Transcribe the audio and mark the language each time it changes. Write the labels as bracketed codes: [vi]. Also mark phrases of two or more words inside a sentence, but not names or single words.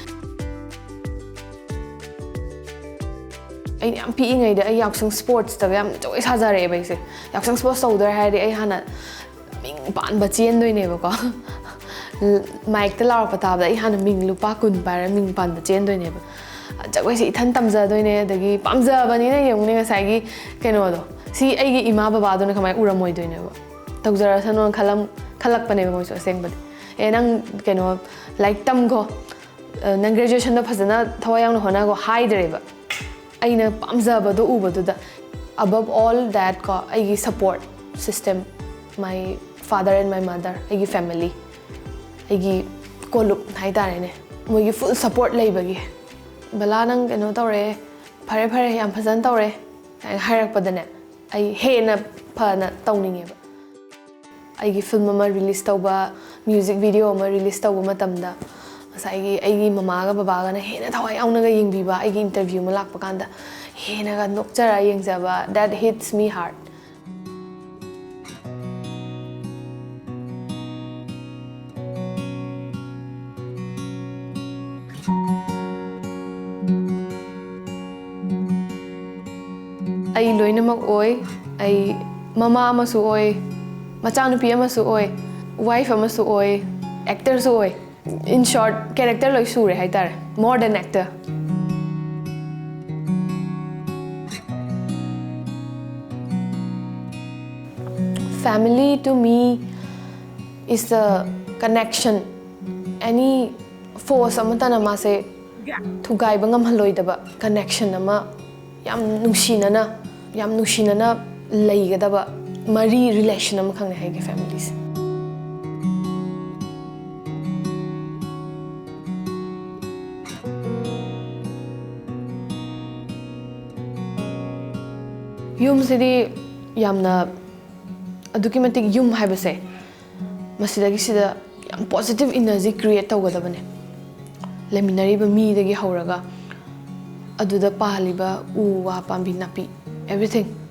[mni] ꯑꯩꯅ ꯌꯥꯝ ꯄꯤꯛꯏꯉꯩꯗ ꯑꯩ ꯌꯥꯎꯁꯪ ꯁ꯭ꯄꯣꯔꯠꯁꯇꯒ ꯌꯥꯝ ꯖꯒꯣꯏ ꯁꯥꯖꯔꯛꯑꯦꯕ ꯑꯩꯁꯦ ꯌꯥꯎꯁꯪ ꯁ꯭ꯄꯣꯔꯠꯁ ꯇꯧꯗꯣꯔꯦ ꯍꯥꯏꯔꯗꯤ ꯑꯩ ꯍꯥꯟꯅ ꯃꯤꯡ ꯄꯥꯟꯕ ꯆꯦꯟꯗꯣꯏꯅꯦꯕꯀꯣ ꯃꯥꯏꯛꯇ ꯂꯥꯎꯔꯛꯄ ꯇꯥꯕꯗ ꯑꯩ ꯍꯥꯟꯅ ꯃꯤꯡ ꯂꯨꯄꯥ 10 ꯄꯥꯏꯔ ꯃꯤꯡ ꯄꯥꯟꯕ ꯆꯦꯟꯗꯣꯏꯅꯦꯕ ꯖꯒꯣꯏꯁꯦ ꯏꯊꯟ ꯇꯝꯖꯗꯣꯏꯅꯦ ꯑꯗꯒꯤ ꯄꯥꯝꯖꯕꯅꯤꯅ ꯌꯦꯡꯉꯨꯅꯦ ꯉꯁꯥꯏꯒꯤ ꯀꯩꯅꯣꯗꯣ ꯁꯤ ꯑꯩꯒꯤ ꯏꯃꯥ ꯕꯕꯥꯗꯨꯅ ꯀꯃꯥꯏꯅ ꯎꯔꯝꯃꯣꯏꯗꯣꯏꯅꯦꯕ ꯇꯧꯖꯔꯁꯅꯣꯅ ꯈꯜꯂꯛꯄꯅꯦꯕ ꯃꯣꯏꯁꯨ ꯑꯁꯦꯡꯕꯗꯤ ꯅꯪ ꯀꯩꯅꯣ ꯂꯥꯏꯔꯤꯛ ꯇꯝꯈꯣ ꯅꯪ ꯒ꯭ꯔꯦꯖꯨꯑꯦꯁꯟꯗ ꯐꯖꯅ ꯊꯋꯥꯏ ꯌꯥꯎꯅ ꯍꯣꯠꯅꯈꯣ ꯍꯥꯏꯗ꯭ꯔꯦꯕ ꯑꯩꯅ ꯄꯥꯝꯖꯕꯗꯣ ꯎꯕꯗꯨꯗ [en] above all that [mni] ꯀꯣ ꯑꯩꯒꯤ [en] support system my father and my mother [mni] ꯑꯩꯒꯤ ꯐꯦꯃꯤꯂꯤ ꯑꯩꯒꯤ ꯀꯣꯂꯨꯞ ꯍꯥꯏꯇꯥꯔꯦꯅꯦ ꯃꯣꯏꯒꯤ [en] full support [mni] ꯂꯩꯕꯒꯤ ꯕꯂꯥ ꯅꯪ ꯀꯩꯅꯣ ꯇꯧꯔꯦ ꯐꯔꯦ ꯐꯔꯦ ꯌꯥꯝ ꯐꯖꯅ ꯇꯧꯔꯦ ꯍꯥꯏꯔꯛꯄꯗꯅꯦ ꯑꯩ ꯍꯦꯟꯅ ꯐꯅ ꯇꯧꯅꯤꯡꯉꯦꯕ ꯑꯩꯒꯤ ꯐꯤꯜꯝ ꯑꯃ ꯔꯤꯂꯤꯁ ꯇꯧꯕ [en] music video [mni] ꯑꯃ ꯔꯤꯂꯤꯁ ꯇꯧꯕ ꯃꯇꯝꯗ ꯉꯁꯥꯏꯒꯤ ꯑꯩꯒꯤ ꯃꯃꯥꯒ ꯕꯕꯥꯒꯅ ꯍꯦꯟꯅ ꯊꯋꯥꯏ ꯌꯥꯎꯅꯒ ꯌꯦꯡꯕꯤꯕ ꯑꯩꯒꯤ ꯏꯟꯇꯔꯚ꯭ꯌꯨ ꯑꯃ ꯂꯥꯛꯄ ꯀꯥꯟꯗ ꯍꯦꯟꯅꯒ ꯅꯣꯛꯆꯔ ꯌꯦꯡꯖꯕ [en] that hits me hard [mni] ꯑꯩ ꯂꯣꯏꯅꯃꯛ ꯑꯣꯏ ꯑꯩ ꯃꯃꯥ ꯑꯃꯁꯨ ꯑꯣꯏ ꯃꯆꯥꯅꯨꯄꯤ ꯑꯃꯁꯨ ꯑꯣꯏ ꯋꯥꯏꯐ ꯑꯃꯁꯨ ꯑꯣꯏ ꯑꯦꯛꯇꯔꯁꯨ ꯑꯣꯏ [en] in short [mni] ꯀꯦꯔꯦꯛꯇꯔ ꯂꯣꯏ ꯁꯨꯔꯦ ꯍꯥꯏꯇꯥꯔꯦ [en] more than actor family to me is a connection any force [mni] amatana mase ꯊꯨꯒꯥꯏꯕ ꯉꯝꯍꯜꯂꯣꯏꯗꯕ ꯀꯅꯦꯛꯁꯟ ꯑꯃ ꯌꯥꯝ ꯅꯨꯡꯁꯤꯅꯅ ꯂꯩꯒꯗꯕ ꯃꯔꯤ ꯔꯤꯂꯦꯁꯟ ꯑꯃꯈꯛꯅꯦ ꯑꯩꯒꯤ ꯐꯦꯃꯤꯂꯤꯁꯦ ꯌꯨꯝꯁꯤꯗꯤ ꯌꯥꯝꯅ ꯑꯗꯨꯛꯀꯤ ꯃꯇꯤꯛ ꯌꯨꯝ ꯍꯥꯏꯕꯁꯦ ꯃꯁꯤꯗ ꯌꯥꯝ [en] positive energy create [mni] ꯇꯧꯒꯗꯕꯅꯦ ꯂꯩꯃꯤꯟꯅꯔꯤꯕ ꯃꯤꯗꯒꯤ ꯍꯧꯔꯒ ꯑꯗꯨꯗ ꯄꯥꯜꯂꯤꯕ ꯎ ꯋꯥ ꯄꯥꯝꯕꯤ ꯅꯥꯄꯤ everything